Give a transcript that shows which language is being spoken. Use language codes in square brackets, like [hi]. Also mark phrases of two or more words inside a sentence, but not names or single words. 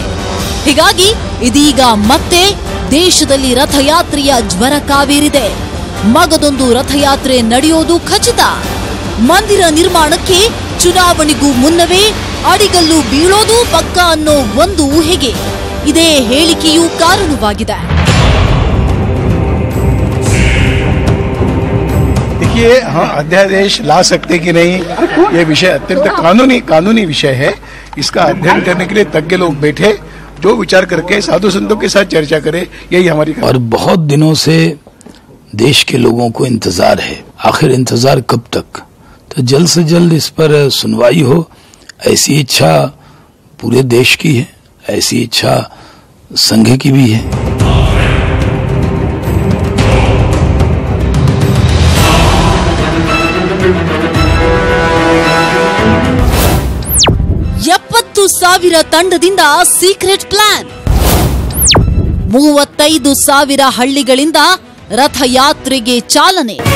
[kn] ಹೀಗಾಗಿ ಇದೀಗ ಮತ್ತೆ ದೇಶದಲ್ಲಿ ರಥಯಾತ್ರೆಯ ಜ್ವರ ಕಾವೇರಿದೆ. ಮಗದೊಂದು ರಥಯಾತ್ರೆ ನಡೆಯೋದು ಖಚಿತ. ಮಂದಿರ ನಿರ್ಮಾಣಕ್ಕೆ ಚುನಾವಣೆಗೂ ಮುನ್ನವೇ ಅಡಿಗಲ್ಲು ಬೀಳೋದು ಪಕ್ಕ ಅನ್ನೋ ಒಂದು ಊಹೆಗೆ ಇದೇ ಹೇಳಿಕೆಯೂ ಕಾರಣವಾಗಿದೆ. [hi] देखिए, हाँ, अध्यादेश ला सकते कि नहीं, ये विषय अत्यंत कानूनी विषय है. इसका अध्ययन करने के लिए तज्ञ लोग बैठे, जो विचार करके साधु संतों के साथ चर्चा करें, यही हमारी. और बहुत दिनों से देश के लोगों को इंतजार है. आखिर इंतजार कब तक? तो जल्द से जल्द इस पर सुनवाई हो, ऐसी इच्छा पूरे देश की है, ऐसी इच्छा संघ की भी है. [kn] ಸಾವಿರ ತಂಡದಿಂದ [en] secret plan. [kn] 35,000 ಹಳ್ಳಿಗಳಿಂದ ರಥಯಾತ್ರೆಗೆ ಚಾಲನೆ.